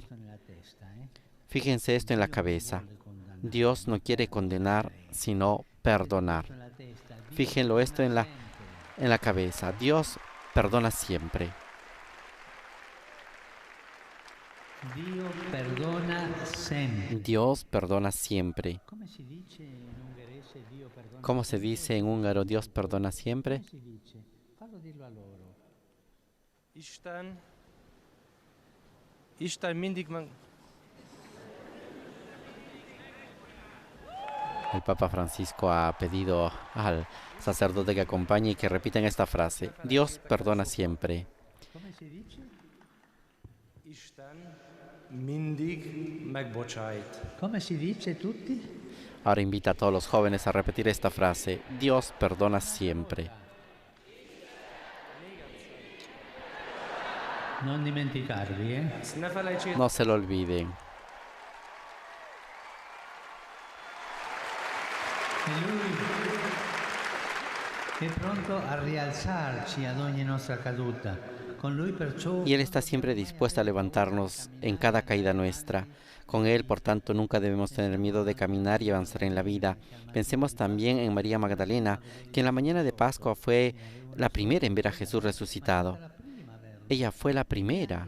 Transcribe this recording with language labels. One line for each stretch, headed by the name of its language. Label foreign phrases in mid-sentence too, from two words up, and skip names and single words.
Spanish: Fíjense esto en la cabeza. Dios no quiere condenar, sino perdonar. Fíjenlo esto en la cabeza. Dios perdona siempre.
Italian: Dio perdona sempre.
Spanish: Dios perdona siempre.
Italian: Come si dice in ungherese Dio perdona?
Spanish: ¿Cómo se dice en húngaro Dios perdona siempre?
Italian: Come si dice? Fallo dirlo a loro.
Hungarian: Isten mindig meg...
Spanish: El Papa Francisco ha pedido al sacerdote que acompañe y que repitan esta frase: Dios perdona siempre.
Italian: Come si dice?
Hungarian: Isten mindig megbocsájt.
Italian: Come si dice tutti?
Spanish: Ahora invita a todos los jóvenes a repetir esta frase: Dios perdona siempre.
Italian: Non dimenticarvi,
Hungarian: Ezt ne felejtsétek,
Spanish: No se lo olviden.
Italian: E Lui è pronto a rialzarci ad ogni nostra caduta. Con Lui perciò
Spanish: Y Él está siempre dispuesto a levantarnos en cada caída nuestra. Con Él, por tanto, nunca debemos tener miedo de caminar y avanzar en la vida. Pensemos también en María Magdalena, que en la mañana de Pascua fue la primera en ver a Jesús resucitado. Ella fue la primera.